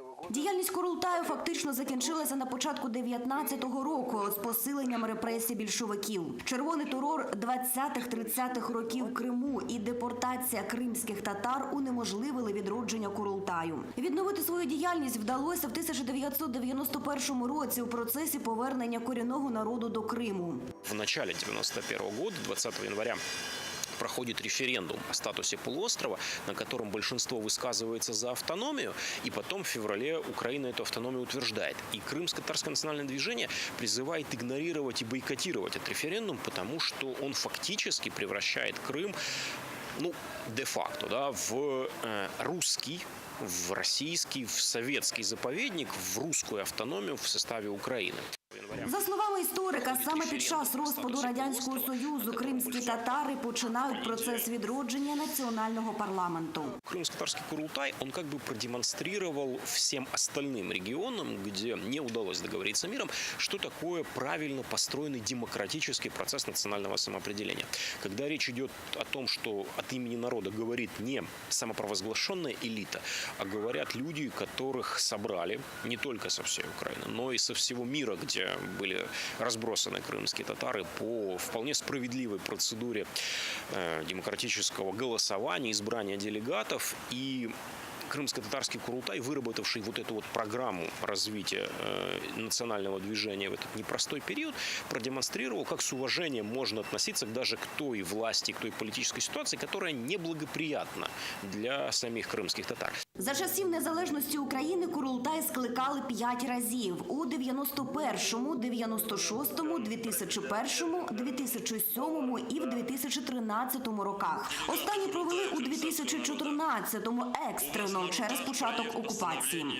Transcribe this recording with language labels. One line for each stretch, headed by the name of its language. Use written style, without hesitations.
Ukrainian: Діяльність Курултаю фактично закінчилася на початку 19-го року з посиленням репресій більшовиків. Червоний терор 20-30-х років в Криму і депортація кримських татар унеможливили відродження Курултаю. Відновити свою діяльність вдалося в 1991 році у процесі повернення корінного народу до Криму.
Russian: В начале 91 года, 20 января, проходит референдум о статусе полуострова, на котором большинство высказывается за автономию, и потом в феврале Украина эту автономию утверждает. И Крымско-татарское национальное движение призывает игнорировать и бойкотировать этот референдум, потому что он фактически превращает Крым, де-факто, в русский, в российский, в советский заповедник, в русскую автономию в составе Украины.
Ukrainian: За словами історика, саме під час розпаду Радянського Союзу кримські татари починають процес відродження національного парламенту.
Russian: Крымско-татарский Курултай, он как бы продемонстрировал всем остальным регионам, где не удалось договориться миром, что такое правильно построенный демократический процесс национального самоопределения. Когда речь идет о том, что от имени народа говорит не самопровозглашенная элита, а говорят люди, которых собрали не только со всей Украины, но и со всего мира, где были разбросаны крымские татары по вполне справедливой процедуре демократического голосования, избрания делегатов. И Крымско-татарский Курултай, выработавший эту программу развития национального движения в этот непростой период, продемонстрировал, как с уважением можно относиться даже к той власти, к той политической ситуации, которая неблагоприятна для самих крымских татар.
Ukrainian: За часів незалежності України Курултай скликали 5 разів – у 91-му, 96-му, 2001-му, 2007-му і в 2013 роках. Останні провели у 2014-му екстрено через початок окупації.